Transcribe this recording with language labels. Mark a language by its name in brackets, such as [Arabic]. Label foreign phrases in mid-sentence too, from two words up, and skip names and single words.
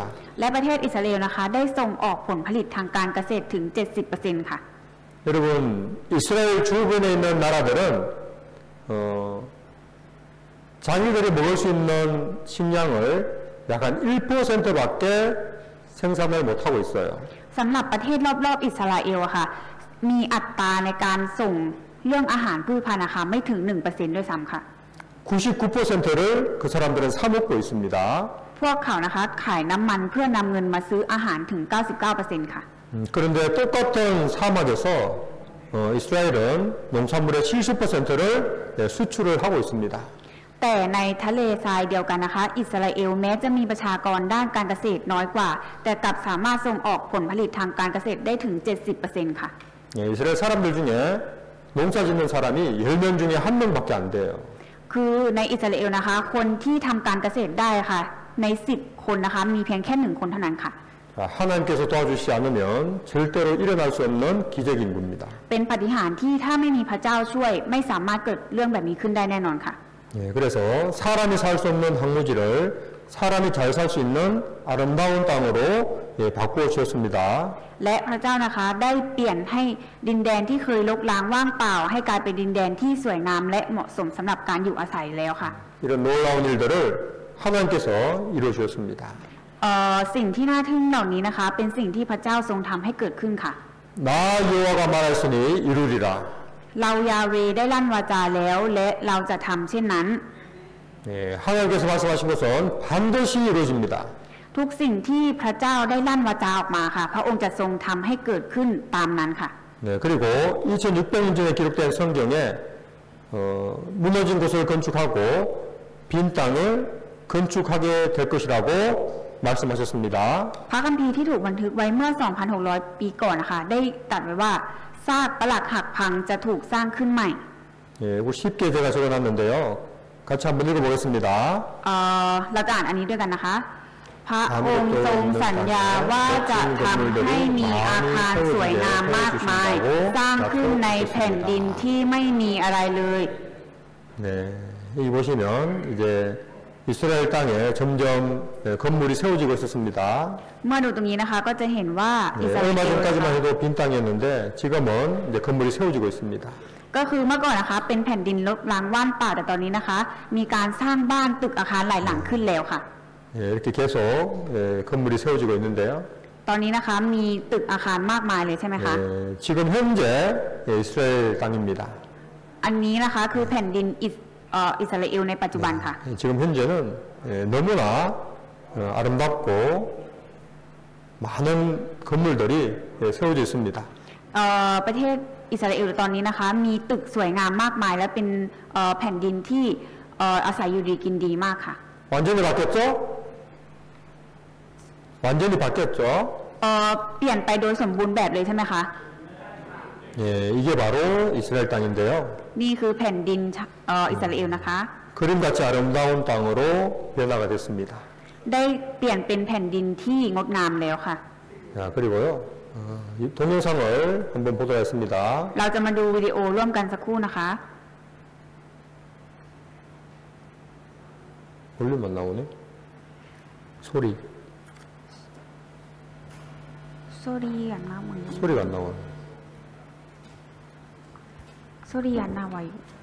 [Thai] และประเทศอิสราเอลนะคะได้ส่งออกผลผลิตทางการเกษตรถึง 70% ค่ะ [Korean] 여러분 이스라엘 주변에 있는 나라들은 자기들이 먹을 수 있는 식량을 약 한 1%밖에 생산을 못하고 있어요. [Thai] สำหรับประเทศรอบๆอิสราเอลค่ะมีอัตราในการส่งเรื่องอาหารพืชพันธุ์นะคะไม่ถึง 1% ด้วยซ้ำค่ะ [Korean] 99%를 그 사람들은 사 먹고 있습니다. [Thai] พวกเขานะคะขายน้ำมันเพื่อนำเงินมาซื้ออาหารถึง 99% ค่ะ [Korean] 그런데 똑같은 사막에서 이스라엘은 농산물의 70%를 수출을 하고 있습니다. [Thai] แต่ในทะเลทรายเดียวกันนะคะอิสราเอลแม้จะมีประชากรด้านการเกษตรน้อยกว่าแต่กลับสามารถส่งออกผลผลิตทางการเกษตรได้ถึง 70% ค่ะ [Korean] 이스라엘 사람들 중에 농사 짓는 사람이 10명 중에 1명밖에 안 돼요. [Thai] คือในอิสราเอลนะคะคนที่ทำการเกษตรได้ค่ะใน10 คนนะคะมีเพียงแค่1 คนเท่านั้นค่ะ [Korean] 하나님께서 도와주시지 않으면 절대로 일어날 수 없는 기적인 겁니다. [Thai] เป็นปาฏิหาริย์ที่ถ้าไม่มีพระเจ้าช่วยไม่สามารถเกิดเรื่องแบบนี้ขึ้นได้แน่นอนค่ะ [Korean] 예, 그래서 사람이 살 수 없는 황무지를 사람이 잘 살 수 있는 아름다운 땅으로 예, 바꾸어 주셨습니다. [Thai] และพระเจ้านะคะได้เปลี่ยนให้ดินแดนที่เคยรกร้างว่างเปล่าให้กลายเป็นดินแดนที่สวยงามและเหมาะสมสำหรับการอยู่อาศัยแล้วค่ะ [Korean] 이런 놀라운 일들을 하나님께서 이루어 주셨습니다. [Thai] สิ่งที่น่าทึ่งเหล่านี้นะคะเป็นสิ่งที่พระเจ้าทรงทำให้เกิดขึ้นค่ะ [Korean] 나 여호와가 말했으니 이루리라. [Thai] เรายาเวได้ลั่นวาจาแล้วและเราจะทำเช่นนั้น [Korean] 예, 하나님께서 말씀하신 것은 반드시 이루어집니다. [Thai] ทุกสิ่งที่พระเจ้าได้ลั่นวาจาออกมาค่ะ พระองค์จะทรงทำให้เกิดขึ้นตามนั้นค่ะ [Korean] 네, 그리고 2600년 전에 기록된 성경에 무너진 곳을 건축하고 빈 땅을 건축하게 될 것이라고 말씀하셨습니다. [Thai] พระคัมภีร์ที่ถูกบันทึกไว้เมื่อ 2,600 ปีก่อนนะคะได้ตรัสไว้ว่าซากปรักหักพังจะถูกสร้างขึ้นใหม่ [Korean] 예, 이거 쉽게 제가 적어놨는데요. 같이 한번 읽어보겠습니다. [Thai] เราจะอ่านอันนี้ด้วยกันนะคะ พระองค์ทรงสัญญาว่าจะทำให้มีอาคารสวยงามมากมาย สร้างขึ้นในแผ่นดินที่ไม่มีอะไรเลย [Korean] 네, 여기 보시면 이제 이스라엘 땅에 점점 건물이 세워지고 있었습니다. [Thai] เมื่อดูตรงนี้นะคะก็จะเห็นว่าอิส [Korean] 네, [Thai] ราเอ [Korean] 얼마 [Thai] ล [Korean] 전까지만 해도 빈 땅이었는데 지금은 이제 건물이 세워지고 있습니다. [Thai] ก็คือเมื่อก่อนนะคะเป็นแผ่นดินรกร้างว่างเปล่าแต่ตอนนี้นะคะ มีการสร้างบ้านตึกอาคารหลายหลังขึ้นแล้วค่ะ [Korean] 예, 이렇게 계속 건물이 세워지고 있는데요. [Thai] ตอนนี้นะคะมีตึกอาคารมากมายเลยใช่ไหมคะ [Korean] 예, 지금 현재 이스라엘 땅입니다. [Thai] อันนี้นะคะคือแผ่นดินอิสราเอลในปัจจุบันค่ะ [Korean] 지금 현재는 너무나 아름답고 많은 건물들이 세워져 있습니다. [Thai] ประเทศอิสราเอลตอนนี้นะคะมีตึกสวยงามมากมายและเป็นแผ่นดินที่อาศัยอยู่ดีกินดีมากค่ะ [Korean] 완전히 바뀌었죠? 완전히 바뀌었죠? [Thai] เปลี่ยนไปโดยสมบูรณ์แบบเลยใช่ไหมคะ [Korean] 예, 이게 바로 이스라엘 땅인데요. [Thai] นี่คือแผ่นดินอิสราเอลนะคะ [Korean] 그림같이 아름다운 땅으로 변화가 됐습니다. [Thai] ได้เปลี่ยนเป็นแผ่นดินที่งดงามแล้วค่ะ [Korean] 자, 그리고요. 이 동영상을 한번 보도록 하겠습니다. [Thai] เราจะมาดูวิดีโอร่วมกันสักครู่นะคะ [Korean] 볼륨 안 나오네. 소리. 소리 안 나오네. 소리가 안 나오네. 소리 안 나와요.